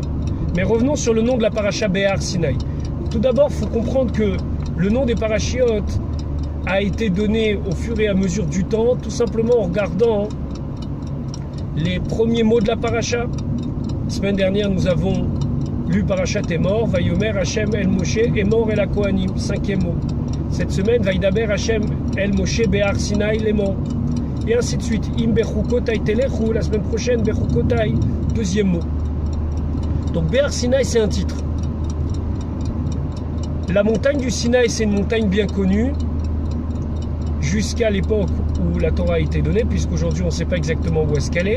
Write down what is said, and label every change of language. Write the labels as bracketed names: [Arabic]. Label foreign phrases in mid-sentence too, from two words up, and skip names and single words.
[French] Mais revenons sur le nom de la paracha Behar Sinaï. Tout d'abord, il faut comprendre que le nom des parachiotes a été donné au fur et à mesure du temps, tout simplement en regardant les premiers mots de la paracha. La semaine dernière, nous avons lu [Hebrew] פרשת אמור ויאמר השם אל משה אמור אל הכהנים, [French] 5e mot. Cette semaine, [Hebrew] וידבר השם אל משה בהר סיני לאמר. [French] Et ainsi de suite. [Hebrew] אם בחקתי תלכו, [French] la semaine prochaine, Bechukotai, 2e mot. Donc Behar Sinaï, c'est un titre. La montagne du Sinaï, c'est une montagne bien connue, jusqu'à l'époque où la Torah a été donnée, puisqu'aujourd'hui on ne sait pas exactement où est-ce qu'elle est.